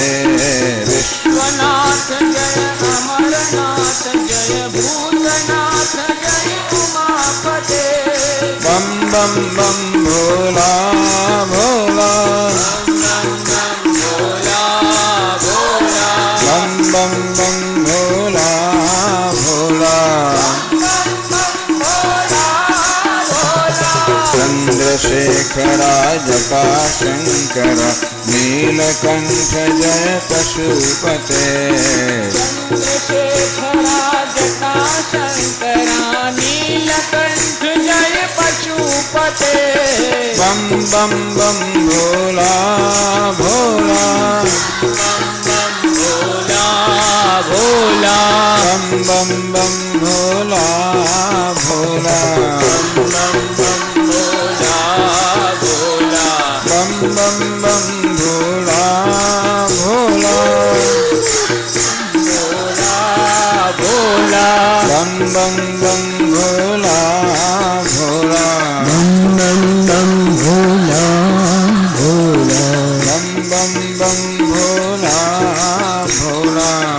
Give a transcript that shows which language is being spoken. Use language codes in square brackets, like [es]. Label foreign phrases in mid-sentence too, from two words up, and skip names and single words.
[sa] विश्वनाथ जय अमरनाथ जय भूतनाथ जय उमापते [hi] बम बम बम भोला भोला बम बम भोला भोला [sa] चन्द्रशेखरा जटाशङ्करा नीलकण्ठ जय पशुपते चन्द्रशेखरा जटाशङ्करा नीलकण्ठ जय पशुपते [hi] बम बम बम भोला भोला भोला बम बम बम भोला भोला बम बम बम भोला भोला भोला बम बम बम भोला भोला बम बम भोला भोला बम बम बम भोला भोला